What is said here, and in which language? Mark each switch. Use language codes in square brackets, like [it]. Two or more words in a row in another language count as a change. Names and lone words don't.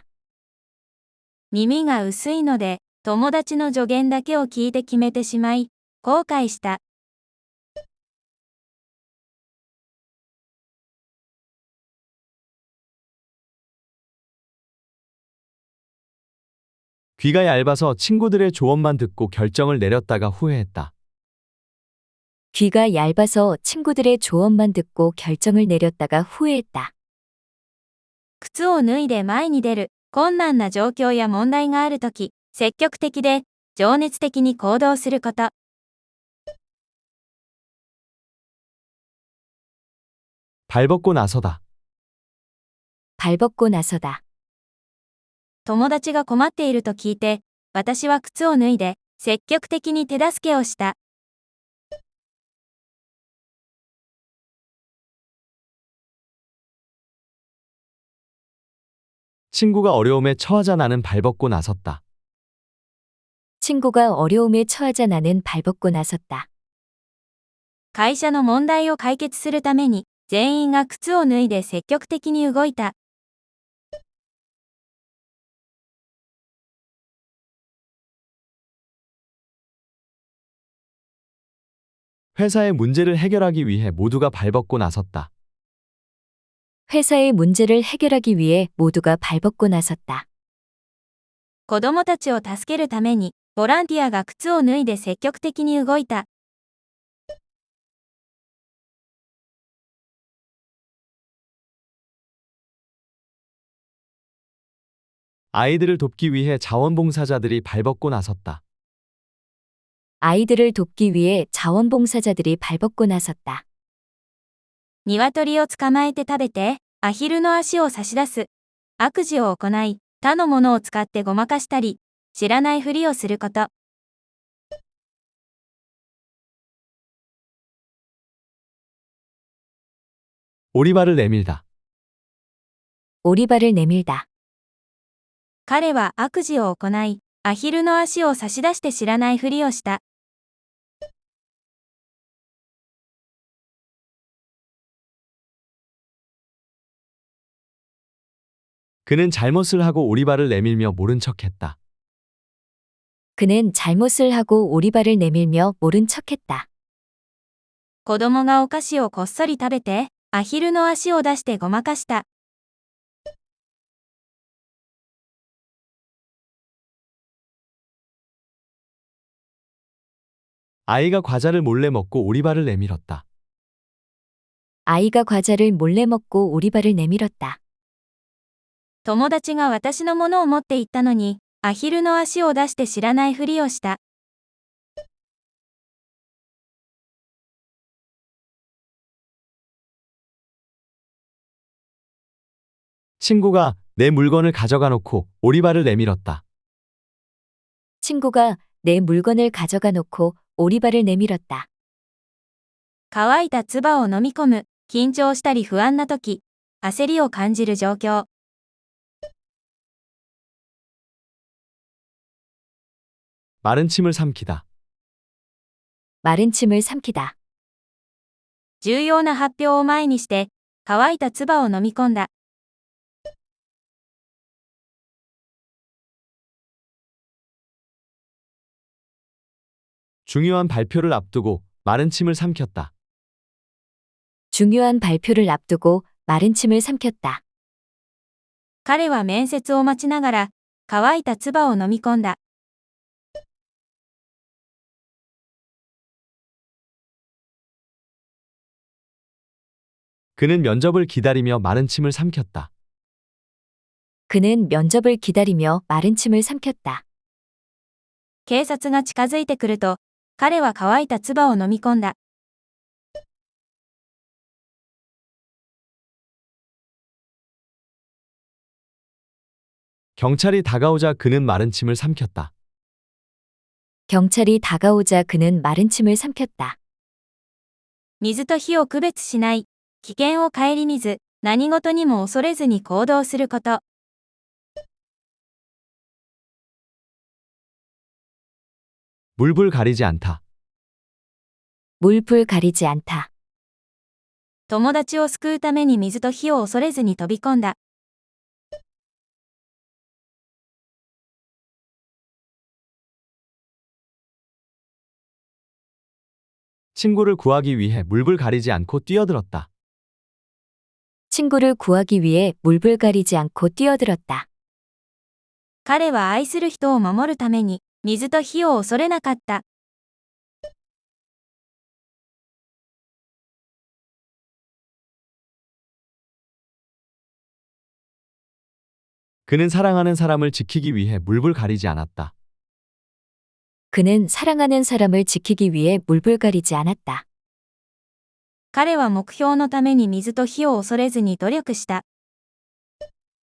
[ja] 耳が薄いので、友達の助言だけを聞いて決めてしまい、後悔した。 [ko] 귀가 얇아서 친구들의 조언만 듣고 결정을 내렸다가 후회했다. 귀가 얇아서 친구들의 조언만 듣고 결정을 내렸다가 후회했다. [ja] 靴を脱いで前に出る。困難な状況や問題があるとき、積極的で情熱的に行動すること。 [ko] 발 벗고 나서다. 발벗고 나서다. [ja] 友達が困っていると聞いて、私は靴を脱いで、積極的に手助けをした。 [ko] 친구가 어려움에 처하자 나는 발벗고 나섰다. 친구가 어려움에 처하자 나는 발벗고 나섰다. [ja] 会社の問題を解決するために、全員が靴を脱いで積極的に動いた。 [ko] 회사의 문제를 해결하기 위해 모두가 발벗고 나섰다. 회사의 문제를 해결하기 위해 모두가 발벗고 나섰다. [ja] 子供たちを助けるために、ボランティアが靴を脱いで積極的に動いた。 [ko] 아이들을 돕기 위해 자원봉사자들이 발벗고 나섰다. 아이들을 돕기 위해 자원봉사자들이 발벗고 나섰다. [ja] 鶏を捕まえて食べて、アヒルの足を差し出す。悪事を行い、他のものを使ってごまかしたり、知らないふりをすること。 [ko] 오리발을 내밀다. 오리발을 내밀다. [ja] 彼は悪事を行い、アヒルの足を差し出して知らないふりをした。 [ko] 그는 잘못을 하고 오리발을 내밀며 모른 척했다. 그는 잘못을 하고 오리발을 내밀며 모른 척했다. [ja] 子供がお菓子をこっそり食べて、アヒルの足を出してごまかした。 [ko] 아이가 과자를 몰래 먹고 오리발을 내밀었다. 아이가 과자를 몰래 먹고 오리발을 내밀었다. [ja] 友達が私のものを持って行ったのに、アヒルの足を出して知らないふりをした。 [ko] 친구가 내 물건을 가져가 놓고 오리발을 내밀었다. 친구가 내 물건을 가져가 놓고 오리발을 내밀었다. [ja] 乾いた唾を飲み込む、緊張したり不安な時、焦りを感じる状況。 [ko] 마른 침을 삼키다. 마른 침을 삼키다. [ja] 重要な発表を前にして、乾いた唾を飲み込んだ。 [ko] 중요한 발표를 앞두고 마른 침을 삼켰다. 중요한 발표를 앞두고 마른 침을 삼켰다. [ja] 彼は面接を待ちながら、乾いた唾を飲み込んだ。 [ko] 그는 면접을 기다리며 마른 침을 삼켰다. 그는 면접을 기다리며 마른 침을 삼켰다. [ja] 警察が近づいてくると、彼は乾いた唾を飲み込んだ。 [ko] 경찰이 다가오자 그는 마른 침을 삼켰다. 경찰이 다가오자 그는 마른 침을 삼켰다. [ja] 水と火を区別しない。危険を顧みず、何事にも恐れずに行動すること。 [ko] 물불 가리지 않다. 물불 가리지 않다. [ja] 友達を救うために水と火を恐れずに飛び込んだ。 [ko] 친구를 구하기 위해 물불 가리지 않고 뛰어들었다. 친구를 구하기 위해 물불 가리지 않고 뛰어들었다. [ja] 彼は愛する人を守るために、水と火を恐れなかった。 [ko] 그는 사랑하는 사람을 지키기 위해 물불 가리지 않았다. 그는 사랑하는 사람을 지키기 위해 물불 가리지 않았다. [ja] 彼は目標のために水と火を恐れずに努力した。